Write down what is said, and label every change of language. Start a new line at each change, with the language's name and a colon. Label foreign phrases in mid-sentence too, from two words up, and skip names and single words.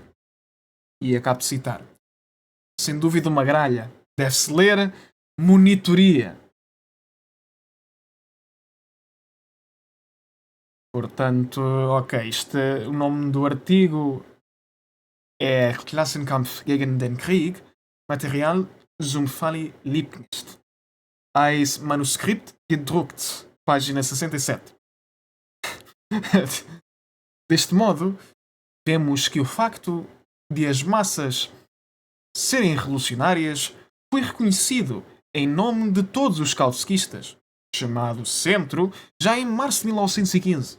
Portuguese: E acabo de citar. Sem dúvida uma gralha. Deve-se ler monitoria. Portanto, ok, o nome do artigo é Klassenkampf gegen den Krieg, Material zum Falle Liebknecht.
German: Als Manuskript gedruckt,
Portuguese: página 67. Deste modo, vemos que o facto de as massas serem revolucionárias foi reconhecido em nome de todos os kautskistas, chamado Centro, já em março de 1915.